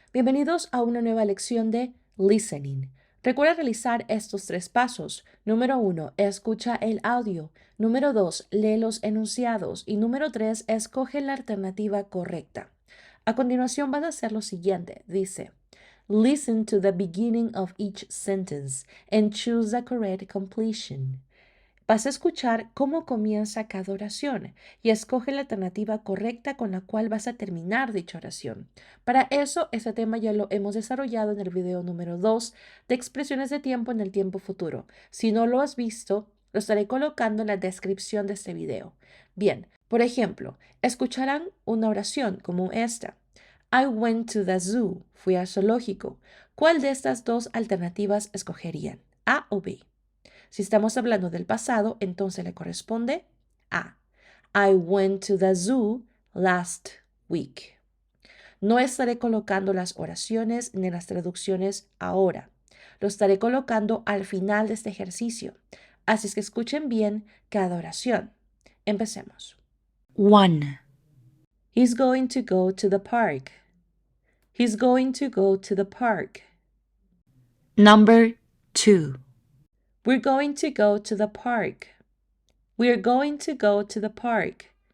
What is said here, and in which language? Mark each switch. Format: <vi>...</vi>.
<es>Bienvenidos a una nueva lección de listening. Recuerda realizar estos 3 pasos. Número 1, escucha el audio. Número 2, lee los enunciados. Y número 3, escoge la alternativa correcta. A continuación vas a hacer lo siguiente. Dice,</es> <en>listen to the beginning of each sentence and choose the correct completion.</en> <es>Vas a escuchar cómo comienza cada oración y escoge la alternativa correcta con la cual vas a terminar dicha oración. Para eso, este tema ya lo hemos desarrollado en el video número 2 de expresiones de tiempo en el tiempo futuro. Si no lo has visto, lo estaré colocando en la descripción de este video. Bien, por ejemplo, escucharán una oración como esta.</es> <en>I went to the zoo.</en> <es>Fui al zoológico. ¿Cuál de estas dos alternativas escogerían? ¿A o B? Si estamos hablando del pasado, entonces le corresponde a.</es> <en>I went to the zoo last week.</en> <es>No estaré colocando las oraciones ni las traducciones ahora. Lo estaré colocando al final de este ejercicio. Así es que escuchen bien cada oración. Empecemos. 1.</es> <en>He's going to go to the park. He's going to go to the park. Number 2. We're going to go to the park. We're going to go to the park.</en>